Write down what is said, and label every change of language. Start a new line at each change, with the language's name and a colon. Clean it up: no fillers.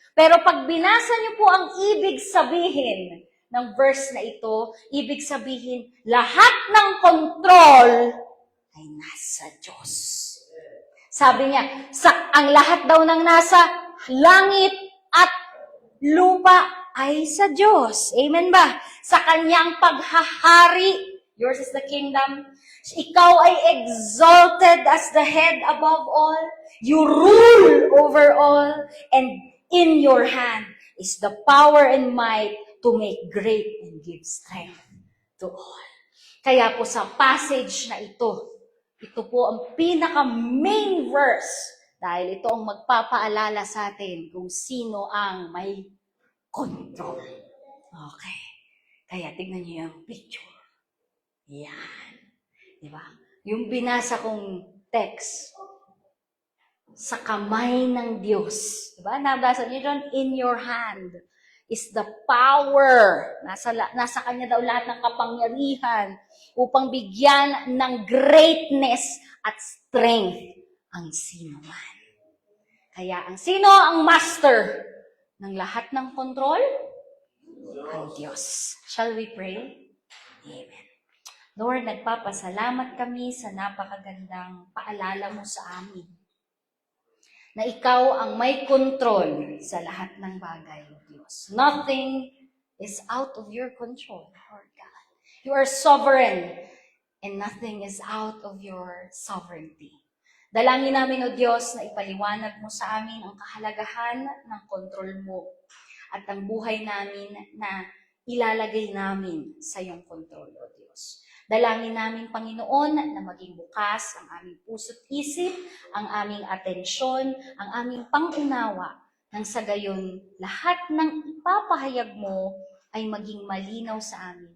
Filipino: Pero pag binasa niyo po ang ibig sabihin ng verse na ito, ibig sabihin, lahat ng control ay nasa Diyos. Sabi niya, ang lahat daw ng nasa langit at lupa ay sa Diyos. Amen ba? Sa kanyang paghahari,
English: yours is the kingdom.
Filipino: Ikaw ay
English: exalted as the head above all. You rule over all. And in your hand is the power and might to make great and give strength to all.
Filipino: Kaya po sa passage na ito po ang pinaka-main verse dahil ito ang magpapaalala sa atin kung sino ang may control. Okay. Kaya tignan niyo yung picture. Yan. Diba? Yung binasa kong text, sa kamay ng Diyos. Diba? Nabasa niyo doon,
English: in your hand is the power.
Filipino: Nasa kanya daw lahat ng kapangyarihan upang bigyan ng greatness at strength ang sino man. Kaya ang sino ang master ng lahat ng control? Ang Diyos.
English: Shall we pray?
Filipino: Amen. Lord, nagpapasalamat kami sa napakagandang paalala mo sa amin na ikaw ang may control sa lahat ng bagay, Diyos.
English: Nothing is out of your control, Lord God. You are sovereign and nothing is out of your sovereignty.
Filipino: Dalangin namin, O Diyos, na ipaliwanag mo sa amin ang kahalagahan ng control mo at ang buhay namin na ilalagay namin sa iyong control, O Diyos. Dalangin namin, Panginoon, na maging bukas ang aming puso't isip, ang aming atensyon, ang aming pangunawa, nang sa gayon lahat ng ipapahayag mo ay maging malinaw sa amin.